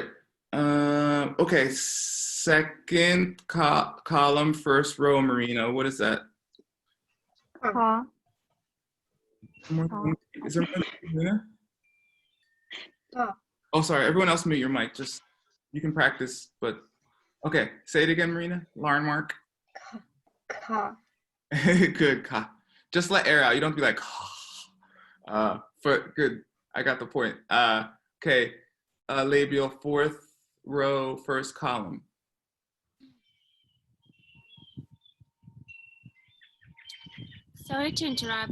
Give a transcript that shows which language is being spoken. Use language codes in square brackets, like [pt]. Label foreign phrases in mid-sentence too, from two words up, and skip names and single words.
[en] Okay, second column, first row, Marina. What is that? Ka. Is there Marina? Ka. Oh, sorry. Everyone else mute your mic. Just, you can practice, but okay. Say it again, Marina. Larnmark. Ka. Good. Ka. Just let air out. You don't be like, for good. I got the point. Okay. Labial fourth row, first column. Sorry to interrupt.